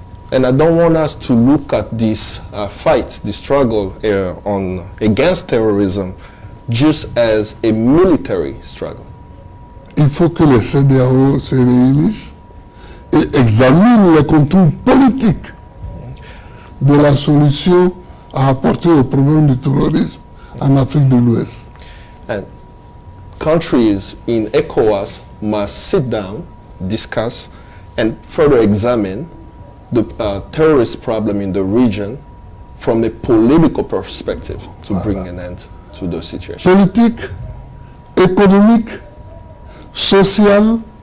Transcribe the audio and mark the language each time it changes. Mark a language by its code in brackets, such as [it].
[en] And I don't want us to look at this fight, the struggle against terrorism, just as a military struggle. [fr] Il faut que les CEDEAO se réunissent et examinent les contours politiques de la solution à apporter au problème du terrorisme en Afrique de l'Ouest. [en] And countries in ECOWAS must sit down, discuss, and further examine the terrorist problem in the region from a political perspective to bring an end to the situation. [fr] Politique, économique, social.